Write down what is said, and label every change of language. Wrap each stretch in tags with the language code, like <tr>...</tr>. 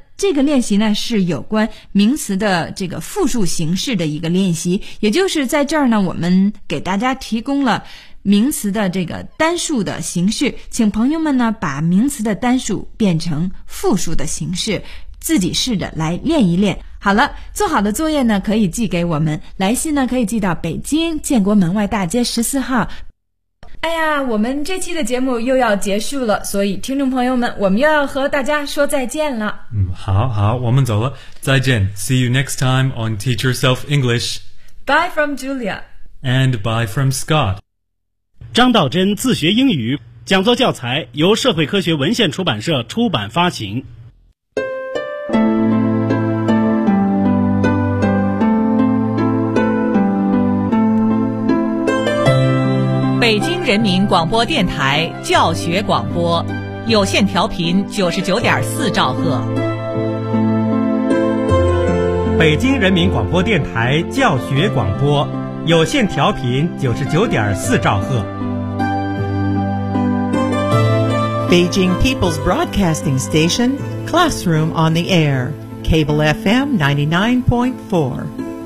<zh>这个练习呢是有关名词的这个复数形式的一个练习，也就是在这儿呢我们给大家提供了名词的这个单数的形式，请朋友们呢把名词的单数变成复数的形式，自己试着来练一练。好了，做好的作业呢可以寄给我们，来信呢可以寄到北京建国门外大街14号。哎呀，我们这期的节目又要结束了，所以听众朋友们，我们又要和大家说再见了。好好，我们走了，再见。</zh> <en>See you next time on Teach Yourself English. Bye from Julia. And bye from Scott.</en> <zh>张道真自学英语讲座教材由社会科学文献出版社出版发行。北京人民广播电台教学广播，有线调频99.4兆赫。北京人民广播电台教学广播，有线调频99.4兆赫。</zh> <en>Beijing People's Broadcasting Station, Classroom on the Air, Cable FM 99.4.</en>